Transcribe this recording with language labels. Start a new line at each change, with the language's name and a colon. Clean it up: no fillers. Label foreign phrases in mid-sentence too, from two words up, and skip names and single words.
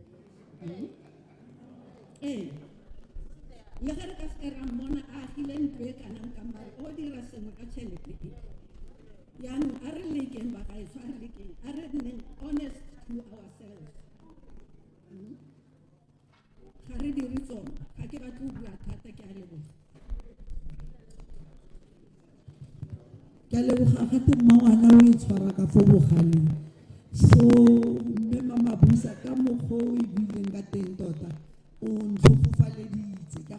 Tswana: le ge re ka se ra mmona a agile ntlo e kanang ka mare o dira sengwe ka tšhelete e yaanong a re lekeng ba gaetsho a re lekeng a re nneng
English: honest to ourselves
Tswana: ga re dire tsona ga ke batle go bua thata ke a leboga gate mmangwana o e tshwara ka fo bogaleng so mme mamabusa ka mokgwa o e buileng ka teng tota o ntlhofofaleditse ka